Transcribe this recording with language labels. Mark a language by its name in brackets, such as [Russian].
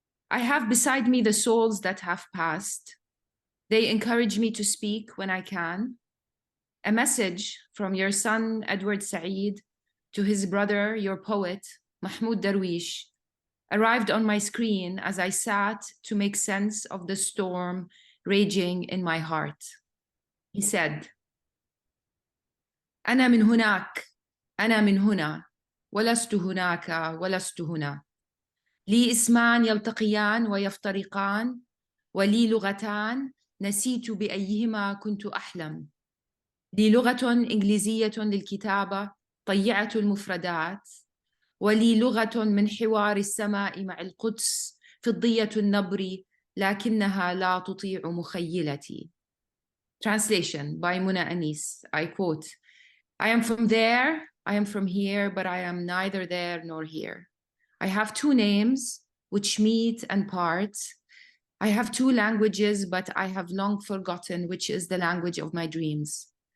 [English] I have beside me the souls that have passed. They encourage me to speak when I can. A message from your son, Edward Said, to his brother, your poet, Mahmoud Darwish, arrived on my screen as I sat to make sense of the storm raging in my heart. He said, [Arabic] أنا من هناك، أنا من هنا، ولست هناك، ولست هنا. لي اسمان يلتقيان ويفترقان، ولي لغتان نسيت بأيهما كنت أحلم. لي لغة إنجليزية للكتابة طيعة المفردات، ولي لغة من حوار السماء مع القدس فضية النبر لكنها لا تطيع مخيلتي. [English] Translation by Muna Anis. I quote, I am from there, I am from here, but I am neither there nor here. I have two names which meet and part. I have two languages, but I have long forgotten which is the language of my dreams.